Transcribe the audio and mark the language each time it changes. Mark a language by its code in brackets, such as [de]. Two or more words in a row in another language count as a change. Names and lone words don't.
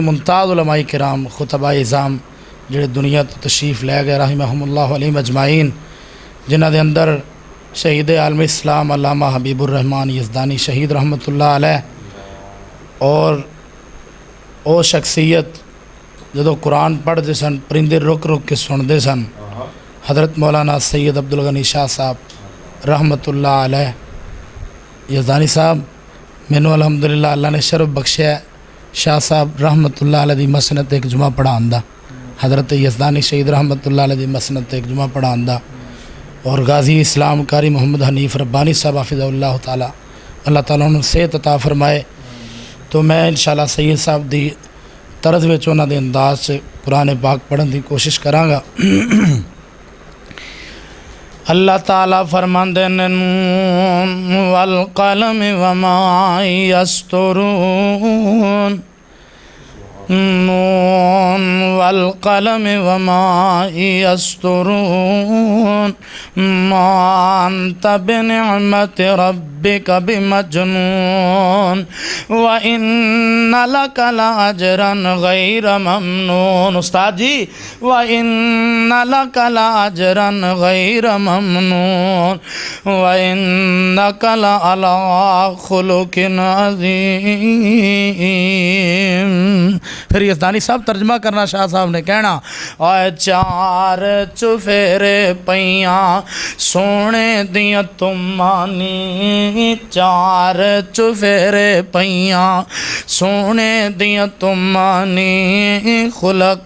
[pa] ممتاز علمائے کرام خطبا عظام جڑے دنیا تو تشریف لے گئے [ar] رحمهم الله عليهم أجمعين, [pa] جنہاں دے اندر شہید عالم اسلام علامہ حبیب الرحمان یزدانی شہید [ar] رحمة الله عليه [pa] اور وہ شخصیت جو قرآن پڑھتے سن پرندے رک رک کے سنتے سن، حضرت مولانا سید عبدالغنی شاہ صاحب [ar] رحمة الله عليه [pa] یزدانی صاحب. مینوں الحمدللہ اللہ نے شرف بخشیا شاہ صاحب [ar] رحمة الله عليه [pa] دی مسنت ایک جمعہ پڑھاؤن دا، حضرت یزدانی شہید [ar] رحمة الله عليه [pa] دی مسنت ایک جمعہ پڑھاؤن دا. [ur] اور غازی اسلام قاری محمد حنیف ربانی صاحب [ar] حفظه الله تعالى [ur] اللہ تعالیٰ انہیں صحت عطا فرمائے. [pa] تو میں انشاءاللہ سید صاحب دی طرز وچ انہاں دے انداز سے قرآن پاک پڑھن کی کوشش کراں گا. اللہ تعالیٰ فرماندے نے [ar] ن والقلم وما يسطرون، ن والقلم وما يسطرون، ما أنت بنعمة ربك بمجنون وإن لك لأجرا غير ممنون. [pa] استاد جی, [ar] وإن لك لأجرا غير ممنون وإنك لعلى خلق عظيم. [pa] پھر یزدانی صاحب ترجمہ کرنا، شاہ صاحب نے کہنا اور چار چفیرے پیا سونے دیا تمانی، چار چفیرے پیا سونے دیا تمانی، خلق